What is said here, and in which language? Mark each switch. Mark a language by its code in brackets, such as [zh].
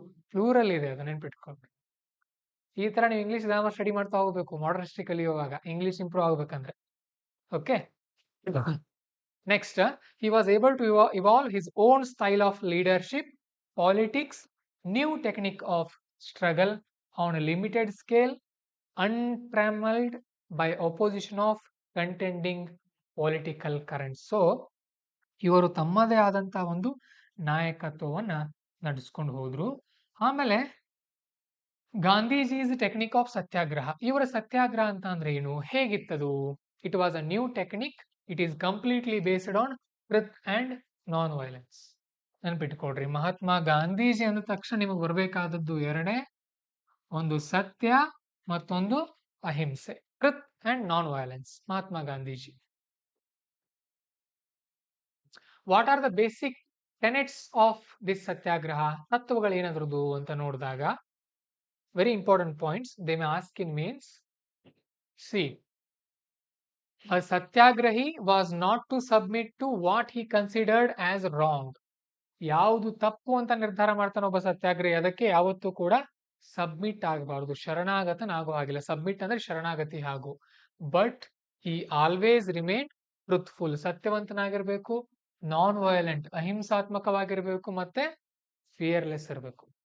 [kn] Plural ಇದೆ, ಅದು ನೆನ್ಪಿಟ್ಕೊಳ್ರಿ. ಈ ತರ ನೀವು ಇಂಗ್ಲಿಷ್ ಗ್ರಾಮರ್ ಸ್ಟಡಿ ಮಾಡ್ತಾ ಹೋಗ್ಬೇಕು ಮಾಡರ್ನ್ ಹಿಸ್ಟರಿ ಕಲಿಯುವಾಗ, ಇಂಗ್ಲಿಷ್ ಇಂಪ್ರೂವ್ ಆಗ್ಬೇಕಂದ್ರೆ. [en] Okay, next, he was able to evolve his own style of leadership, politics, new technique of struggle on a limited scale, untrammeled by opposition of contending political currents. [kn] So ಇವರು ತಮ್ಮದೇ ಆದಂತಹ ಒಂದು ನಾಯಕತ್ವವನ್ನ ನಡೆಸ್ಕೊಂಡು ಹೋದ್ರು. ಆಮೇಲೆ ಗಾಂಧೀಜಿ's technique of ಸತ್ಯಾಗ್ರಹ. ಇವರ ಸತ್ಯಾಗ್ರಹ ಅಂತ ಅಂದ್ರೆ ಏನು, ಹೇಗಿತ್ತದು? [en] It was a new technique. It is completely based on truth and non violence. [kn] ನೆನ್ಪಿಟ್ಕೊಡ್ರಿ, Mahatma Gandhiji ಅಂದ ತಕ್ಷಣ ನಿಮಗೆ ಬರಬೇಕಾದದ್ದು ಎರಡೇ, ಒಂದು ಸತ್ಯ ಮತ್ತೊಂದು ಅಹಿಂಸೆ. [en] Truth and non violence, Mahatma Gandhiji. What are the basic tenets of this satyagraha? [kn] ತತ್ವಗಳು ಏನದ್ರದ್ದು ಅಂತ ನೋಡಿದಾಗ, [en] very important points they may ask in mains. See, a satyagrahi was not to submit to what he considered as wrong. [kn] ಯಾವುದು ತಪ್ಪು ಅಂತ ನಿರ್ಧಾರ ಮಾಡ್ತಾನೆ ಒಬ್ಬ ಸತ್ಯಾಗ್ರಹಿ, ಅದಕ್ಕೆ ಯಾವತ್ತೂ ಕೂಡ ಸಬ್ಮಿಟ್ ಆಗಬಾರ್ದು, ಶರಣಾಗತನಾಗೋ ಹಾಗಿಲ್ಲ. ಸಬ್ಮಿಟ್ ಅಂದ್ರೆ ಶರಣಾಗತಿ ಹಾಗೂ. [en] but he always remain truthful, [kn] ಸತ್ಯವಂತನಾಗಿರ್ಬೇಕು, non violent, ಅಹಿಂಸಾತ್ಮಕವಾಗಿರ್ಬೇಕು, ಮತ್ತೆ ಫಿಯರ್ಲೆಸ್ ಇರಬೇಕು.